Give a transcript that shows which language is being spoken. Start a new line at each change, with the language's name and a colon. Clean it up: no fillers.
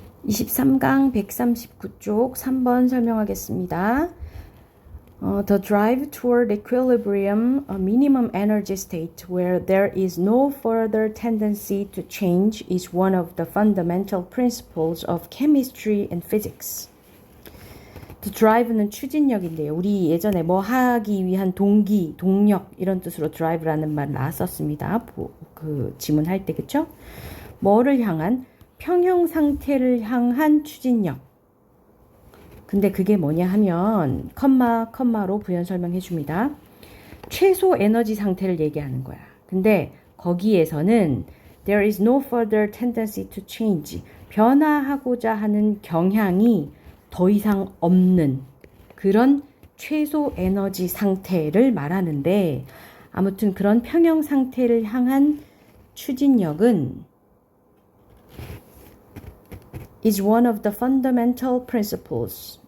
Korean: 23강 139쪽 3번 설명하겠습니다.
English: The drive toward equilibrium, a minimum energy state where there is no further tendency to change is one of the fundamental principles of chemistry and physics.
Korean: The drive는 추진력인데요. 우리 예전에 뭐 하기 위한 동기, 동력 이런 뜻으로 drive라는 말 나왔었습니다. 그 지문할 때 그쵸? 뭐를 향한? 평형 상태를 향한 추진력. 근데 그게 뭐냐 하면 컴마로 부연 설명해 줍니다. 최소 에너지 상태를 얘기하는 거야. 근데 거기에서는
English: there is no further tendency to change.
Korean: 변화하고자 하는 경향이 더 이상 없는 그런 최소 에너지 상태를 말하는데 아무튼 그런 평형 상태를 향한 추진력은
English: is one of the fundamental principles.